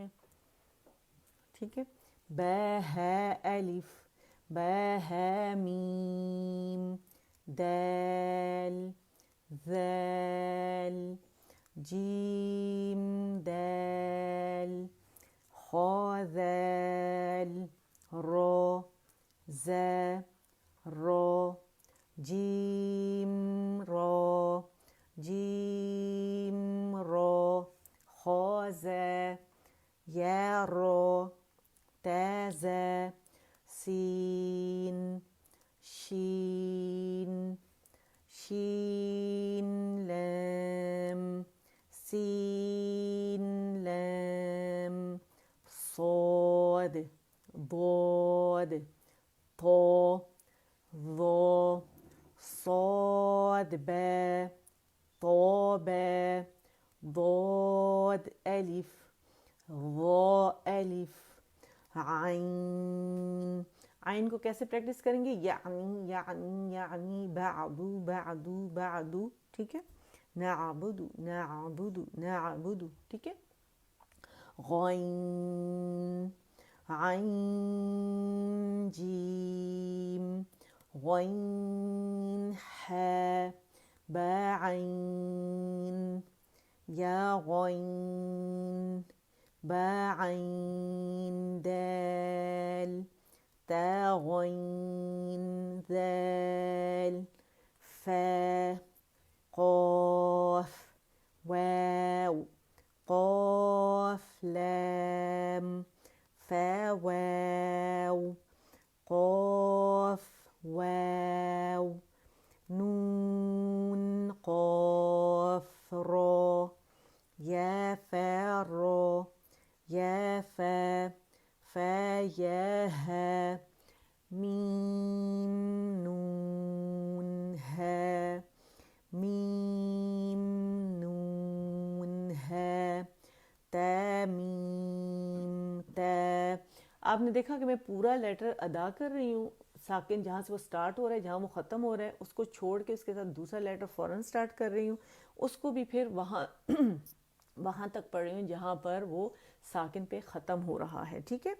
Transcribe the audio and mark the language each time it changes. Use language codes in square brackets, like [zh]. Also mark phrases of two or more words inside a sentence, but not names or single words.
[ur] ٹھیک ہے. ب ہے الف، ب ہے میم، دال ذال جیم دال خا ذال را ز را جیم را جیم را خا ز یا را تز سین شین شین لام سین لام صاد ضاد طا ظا صاد با طا با ضاد ألف ظا ألف عین عین کو کیسے پریکٹس کریں گے؟ یعنی یعنی یعنی [ar] بعدو بعدو بعدو، [ur] ٹھیک ہے، [ar] نعبد نعبد نعبد، [ur] ٹھیک ہے. غین عین جیم غین حا با عین یا غین با عین دال تا غین ذال فا قاف واو قاف لام فا واو قاف واو نون قاف را یا فا را یا فا فا یا ها میم نون ها میم نون ها تا میم تا. آپ نے دیکھا کہ میں پورا لیٹر ادا کر رہی ہوں، ساکن جہاں سے وہ سٹارٹ ہو رہا ہے جہاں وہ ختم ہو رہا ہے اس کو چھوڑ کے اس کے ساتھ دوسرا لیٹر فوراً سٹارٹ کر رہی ہوں، اس کو بھی پھر وہاں تک پڑھ رہی ہوں جہاں پر وہ ساکن پہ ختم ہو رہا ہے، ٹھیک ہے.